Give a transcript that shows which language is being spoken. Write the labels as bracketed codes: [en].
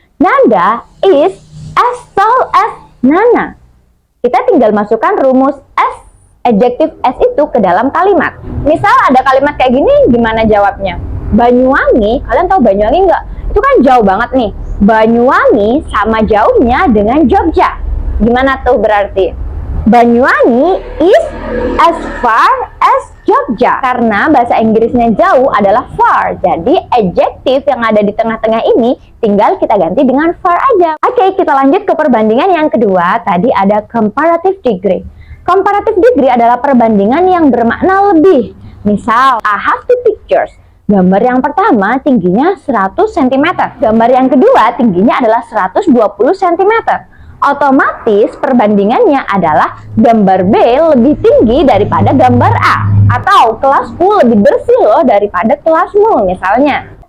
[en] Nanda is as tall as Nana. [id] Kita tinggal masukkan rumus as, adjektif as itu ke dalam kalimat. Misal ada kalimat kayak gini, gimana jawabnya? Banyuwangi, kalian tahu Banyuwangi nggak? Itu kan jauh banget nih. Banyuwangi sama jauhnya dengan Jogja. Gimana tuh berarti? [en] Banyuwangi is as far as Jogja. [id] Karena bahasa Inggrisnya jauh adalah far. Jadi adjektif yang ada di tengah-tengah ini tinggal kita ganti dengan far aja. Oke, kita lanjut ke perbandingan yang kedua. Tadi ada comparative degree. Comparative degree adalah perbandingan yang bermakna lebih. Misal, [en] I have two pictures. [id] Gambar yang pertama tingginya 100 cm. Gambar yang kedua tingginya adalah 120 cm. Otomatis perbandingannya adalah gambar B lebih tinggi daripada gambar A. Atau kelasku lebih bersih loh daripada kelasmu misalnya.